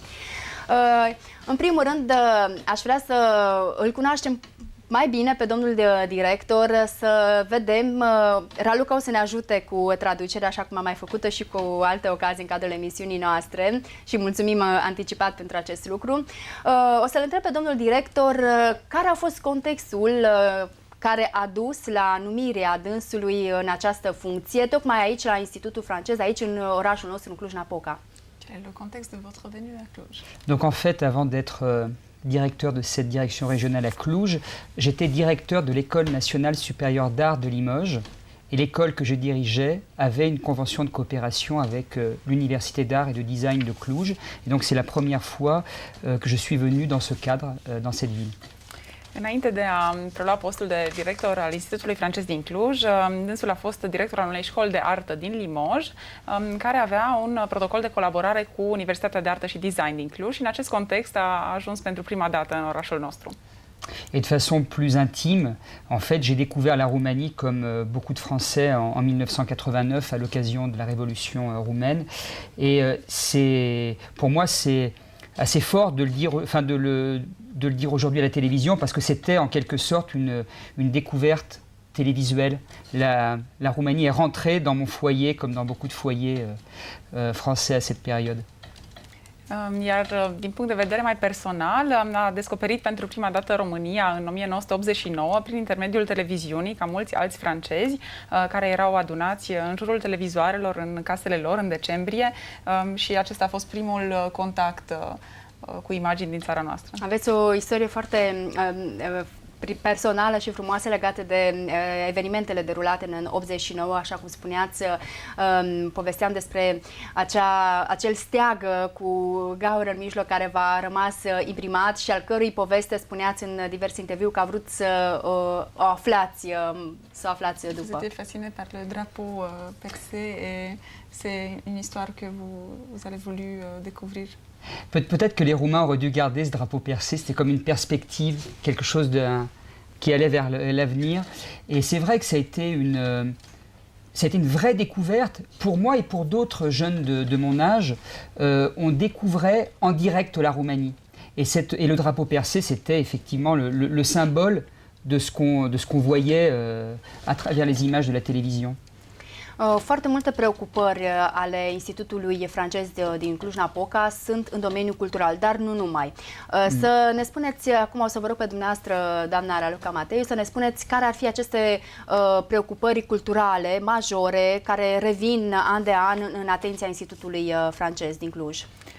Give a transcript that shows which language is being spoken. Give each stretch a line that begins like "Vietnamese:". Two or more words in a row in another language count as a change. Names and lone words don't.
Romanian: În primul rând, aș vrea să îl cunoaștem mai bine pe domnul director, să vedem, Raluca o să ne ajute cu traducerea, așa cum am mai făcut-o și cu alte ocazii în cadrul emisiunii noastre și mulțumim anticipat pentru acest lucru. O să-l întreb pe domnul director care a fost contextul care a dus la numirea dânsului în această funcție, tocmai aici la Institutul Francez, aici în orașul nostru, în Cluj-Napoca.
French: Quel est le contexte de votre venue à Cluj? Donc en fait, avant d'être directeur de cette direction régionale à Cluj, j'étais directeur de l'École nationale supérieure d'art de Limoges. Et l'école que je dirigeais avait une convention de coopération avec l'Université d'art et de design de Cluj. Et donc c'est la première fois que je suis venu dans ce cadre, dans cette ville.
Romanian: Înainte de a prelua postul de director al Institutului Francez din Cluj, dânsul a fost director al unei școli de artă din Limoges, care avea un protocol de colaborare cu Universitatea de Artă și Design din Cluj și în acest context a ajuns pentru prima dată în orașul nostru.
French: Et de façon plus intime, en fait, j'ai découvert la Roumanie comme beaucoup de Français en 1989 à l'occasion de la Révolution roumaine. Et pour moi, c'est assez fort de le dire, enfin de le dire aujourd'hui à la télévision parce que c'était en quelque sorte une découverte télévisuelle. La Roumanie est rentrée dans mon foyer comme dans beaucoup de foyers français à cette période.
Romanian: Iar din punct de vedere mai personal, am descoperit pentru prima dată România în 1989 prin intermediul televiziunii, ca mulți alți francezi care erau adunați în jurul televizoarelor în casele lor în decembrie și acesta a fost primul contact cu imagini din țara noastră. Aveți o istorie foarte personală și frumoasă legate de evenimentele derulate în 89, așa cum spuneați, povesteam despre acel steag cu gaură în mijloc care v-a rămas imprimat și al cărui poveste spuneați în diverse interviuri că a vrut să o aflați după.
French: Vous étiez fasciné par le drapeau percé et c'est une histoire que vous avez voulu découvrir. Peut-être que les Roumains auraient dû garder ce drapeau percé, c'était comme une perspective, quelque chose qui allait vers l'avenir. Et c'est vrai que ça a été une vraie découverte. Pour moi et pour d'autres jeunes de mon âge, on découvrait en direct la Roumanie. Et le drapeau percé, c'était effectivement le symbole de ce qu'on voyait à travers les images de la télévision.
Romanian: Foarte multe preocupări ale Institutului Francez din Cluj-Napoca sunt în domeniul cultural, dar nu numai. Să ne spuneți, acum o să vă rog pe dumneavoastră, doamna Raluca Mateiu, să ne spuneți care ar fi aceste preocupări culturale majore care revin an de an în atenția Institutului Francez din Cluj.